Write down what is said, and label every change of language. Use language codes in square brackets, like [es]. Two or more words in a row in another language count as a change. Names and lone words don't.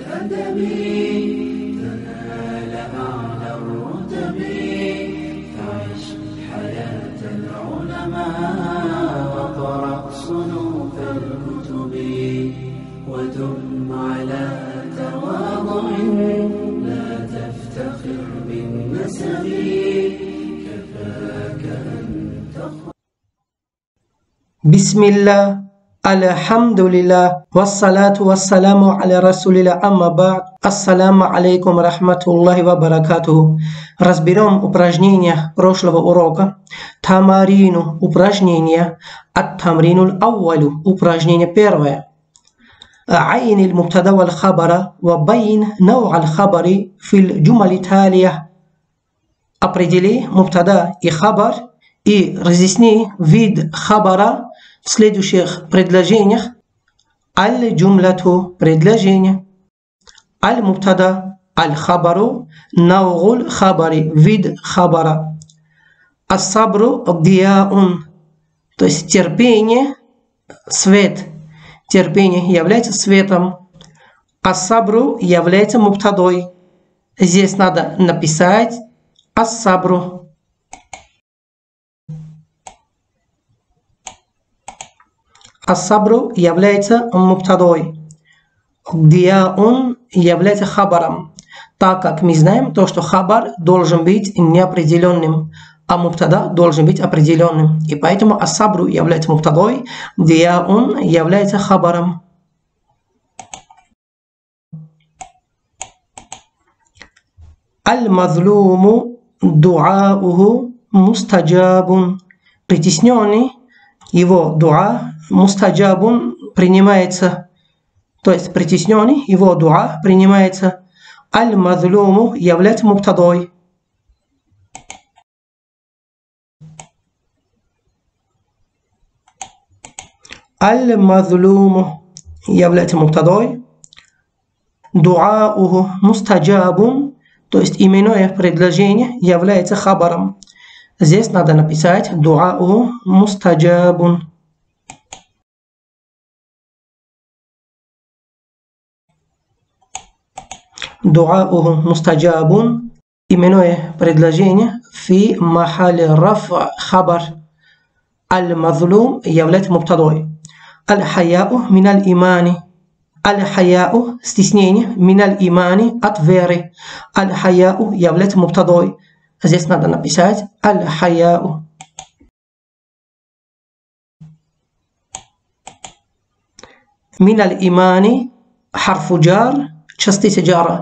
[ar] الأدب تنال أعلى الرتب فعش حياة العلماء وقرأ صنوف الكتب ودم على تواضع لا تفتخر بالنسب كفاك أن تخرج. بسم الله الحمد لله والصلاة والسلام على رسول الله أما بعد. السلام عليكم رحمة الله وبركاته. [ru] Разберем упражнения прошлого урока. Тамарину упражнения. [ar] التمرين الأول [ru] упражнение первое. [ar] عين المبتدا والخبر وبين نوع الخبر في الجمل التالية. [ru] Определи мубтада и хабар и разъясни вид хабара в следующих предложениях. Аль-джумлату предложение. [ar] المبتدأ الخبر نوع الخبر [ru] вид хабара. [ar] الصبر ضياء, [ru] то есть терпение, свет. Терпение является светом. Ас-сабру является мубтадой. Здесь надо написать ас-сабру. Ас-сабру является мубтадой. Дияун является хабаром. Так как мы знаем то, что хабар должен быть неопределенным, а мубтада должен быть определенным. И поэтому ас-сабру является мубтадой, дияун является хабаром. [ar] المظلوم دعاؤه مستجاب. [ru] Притесненный, его дуа мустаджабун принимается. То есть притесненный, его дуа принимается. Аль-мазлуму является мубтадой. Аль-мазлуму является мубтадой. [ar] دعاؤه مستجاب, [ru] то есть именное предложение является хабаром. Здесь надо написать [ar] دعاؤه مستجاب. دعاؤه مستجاب, [ru] именное предложение [ar] في محل رفع خبر. [ru] Аль-мазлум является мубтадой. [ar] الحياء من الإيمان الحياء стеснение, من الإيمان [ru] от веры. Аль-хаяу является мубтадой. Здесь надо написать аль-хаяу. [ar] من الإيمان حرف جر, [ru] частица джара.